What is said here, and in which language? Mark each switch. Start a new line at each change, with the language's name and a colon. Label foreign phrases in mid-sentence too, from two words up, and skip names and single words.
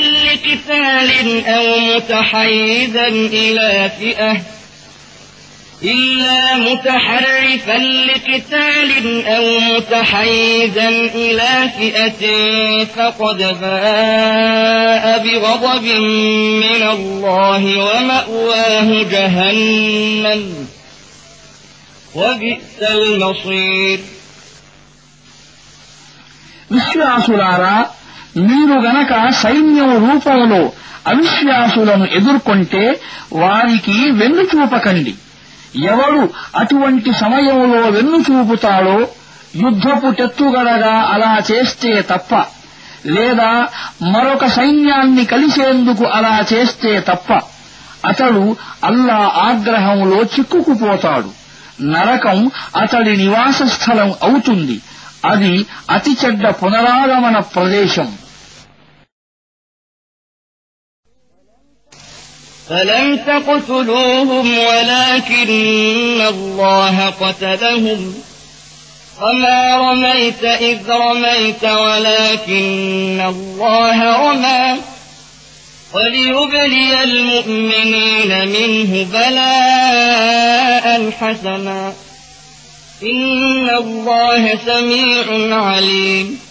Arabic: لقتال أو متحيزا إلى فئة إلا متحرفا لقتال أو متحيزا إلى فئة فقد باء بغضب من الله ومأواه جهنم وبئس المصير.
Telugu: విశ్వాసులారా, మీరు గనక సైన్యం రూపంలో అవిశ్వాసులను ఎదుర్కొంటే వారికి వెన్ను చూపకండి. ఎవడు అటువంటి సమయంలో వెన్ను చూపుతాడో యుద్ధపు టెత్తుగడగా అలా చేస్తే తప్ప, లేదా మరొక సైన్యాన్ని కలిసేందుకు అలా చేస్తే తప్ప అతడు అల్లా ఆగ్రహంలో చిక్కుకుపోతాడు. నరకం అతడి నివాస స్థలం అవుతుంది. అది అతి చెడ్డ పునరాగమన ప్రదేశం.
Arabic: فلم تقتلوهم ولكن الله قتلهم وما رميت إذ رميت ولكن الله رمى وليبلي المؤمنين منه بلاء حسنا إن الله سميع عليم.